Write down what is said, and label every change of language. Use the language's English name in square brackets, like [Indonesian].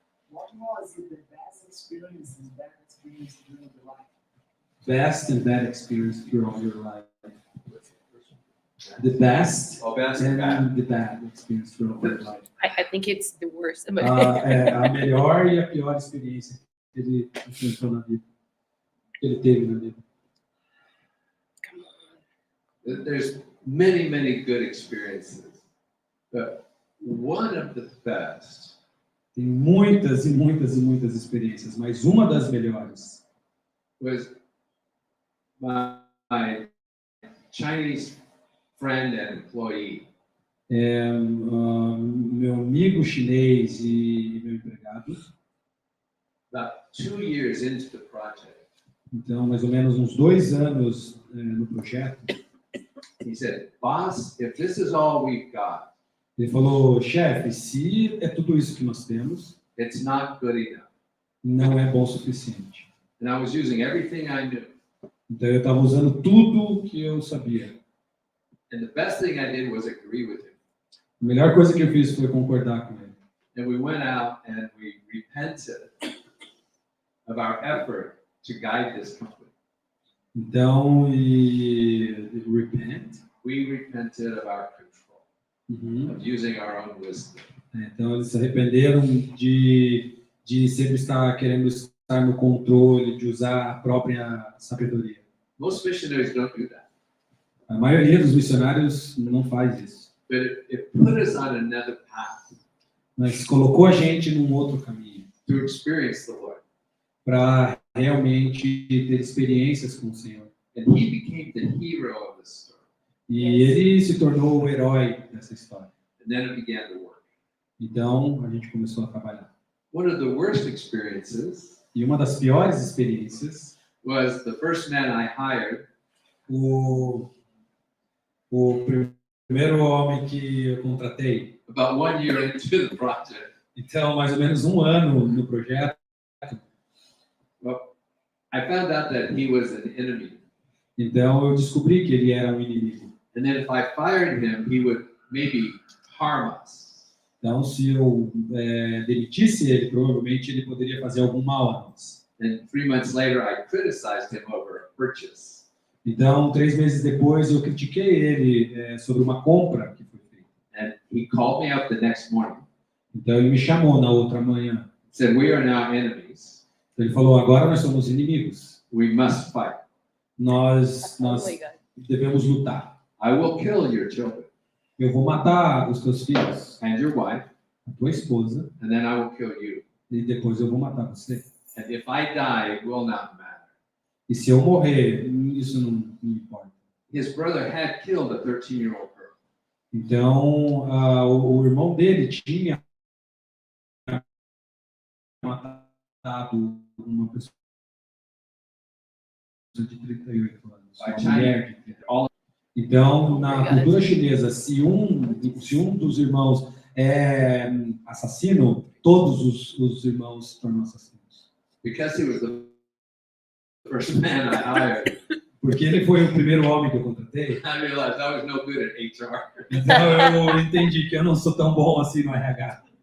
[English] What was the best experience and bad experience during the life? Best and bad experience throughout your life. The best Oh, best and bad. and the bad experience throughout your life. I think it's the worst. [Portuguese] A melhor e a pior experiência que ele enfrentou na vida. Que ele teve na vida. [English] There's many good experiences, but one of the best [Portuguese] Tem muitas experiências, mas uma das melhores [English] was my Chinese friend and employee. [Portuguese] é meu amigo chinês e meu empregado. [English] About 2 years into the project, [Portuguese] Então, mais ou menos uns 2 anos no projeto. [English] he said, "Boss, if this is all we've got, [Portuguese] Ele falou, chefe, se é tudo isso que nós temos, [English] it's not good enough." [Portuguese] não é bom o suficiente. [English] And I was using everything I knew. [Portuguese] Então, eu estava usando tudo que eu sabia. [English] And the best thing I did was agree with him. [Portuguese] A melhor coisa que eu fiz foi concordar com ele. [English] And we went out and we repented of our effort to guide this company. [Portuguese] Então, repent. [English] We repented of our control, Uhum. of using our own wisdom. [Portuguese] Então, eles se arrependeram de sempre estar querendo estar no controle, de usar a própria sabedoria. [English] Most missionaries don't do that, [Portuguese] A maioria dos missionários não faz isso. [English] but it put us on another path [Portuguese] Mas colocou a gente num outro caminho, [English] to experience the Lord. [Portuguese] para realmente ter experiências com o Senhor. [English] And he became the hero of the story. [Portuguese] E ele se tornou o herói dessa história. [English] And then it began to work. [Portuguese] Então, a gente começou a trabalhar. [English] One of the worst experiences [Portuguese] E uma das piores experiências, [English] was the first man I hired. [Portuguese] o primeiro homem que eu contratei. [English] About 1 year into the project, [Portuguese] Então, mais ou menos 1 ano no projeto, [English] I found out that he was an enemy. [Portuguese] então eu descobri que ele era um inimigo. [English] And then if I fired him, he would maybe harm us. [Portuguese] Então, se eu demitisse ele, provavelmente ele poderia fazer algum mal a nós. [English] And 3 months later, I criticized him over a purchase. [Portuguese] Então, 3 meses depois, eu critiquei ele sobre uma compra que foi feita. [English] And he called me up the next morning. [Portuguese] Então, ele me chamou na outra manhã. [English] Said, "We are now enemies. [Portuguese] Ele falou, agora nós somos inimigos. [English] We must fight. [Portuguese] Nós [English] Oh my God. [Portuguese] devemos lutar. [English] I will kill your children [Portuguese] Eu vou matar os teus filhos, [English] and your wife, [Portuguese] a tua esposa, [English] and then I will kill you. [Portuguese] e depois eu vou matar você. [English] And if I die, it will not matter." [Portuguese] E se eu morrer, isso não importa. [English] His brother had killed a 13-year-old girl. [Portuguese] Então, o irmão dele tinha matado uma pessoa de 38 anos. Vai, Uma mulher de 38 anos. Então, na cultura chinesa, se um dos irmãos é assassino, todos os irmãos se tornam assassinos. [English] Because he was the first man I hired. [Portuguese] Porque ele foi o primeiro homem que eu contratei. [English] I realized I was no good at HR. [Portuguese] Então eu entendi que eu não sou tão bom assim no RH.